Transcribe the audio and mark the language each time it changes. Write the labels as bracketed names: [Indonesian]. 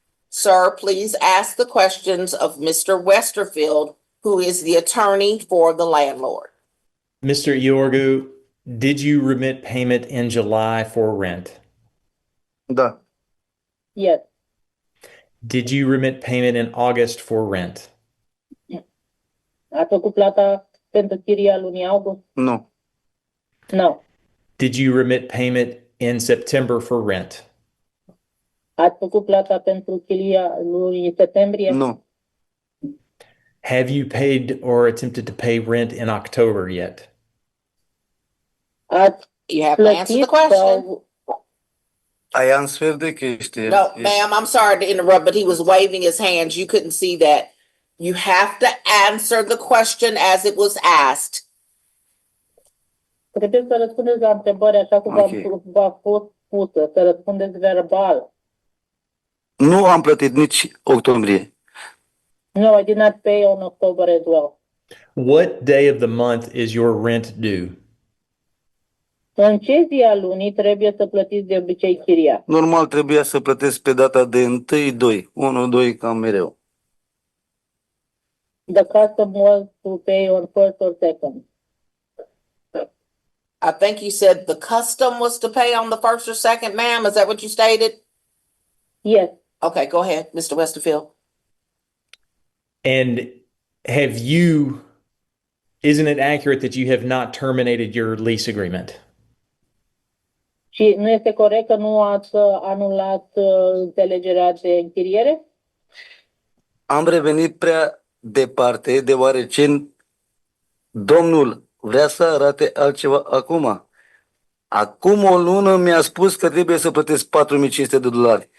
[English] Sir, please ask the questions of Mr. Westerfield, who is the attorney for the landlord. Mr. Iorgu, did you remit payment in July for rent? [Romanian] Da. [English] Yes. Did you remit payment in August for rent? [Romanian] Ați făcut plata pentru chiria lunii august? Nu. Nu. [English] Did you remit payment in September for rent? [Romanian] Ați făcut plata pentru chiria lunii septembrie? Nu. [English] Have you paid or attempted to pay rent in October yet? [Romanian] Ați [English] You have to answer the [Romanian] plătit [English] question. [Romanian] sau [English] I answered the question. No, ma'am, I'm sorry to interrupt, but he was waving his hands. You couldn't see that. You have to answer the question as it was asked. [Romanian] trebuie să răspundeți la întrebări așa cum v-a fost pusă, să răspundeți verbal. Nu am plătit nici octombrie. [English] No, I did not pay on October as well. What day of the month is your rent due? [Romanian] În ce zi a lunii trebuie să plătiți de obicei chiria? Normal trebuia să plătesc pe data de 1-2. 1-2 cam mereu. [English] The custom was to pay on first or second. I think you said the custom was to pay on the first or second, ma'am. Is that what you stated? Yes. Okay, go ahead, Mr. Westerfield. And isn't it accurate that you have not terminated your lease agreement? [Romanian] Și nu este corect că nu ați anulat înțelegerea de închiriere? Am revenit prea departe, deoarece domnul vrea să arate altceva acum. Acum o lună mi-a spus că trebuie să plătesc $4.500.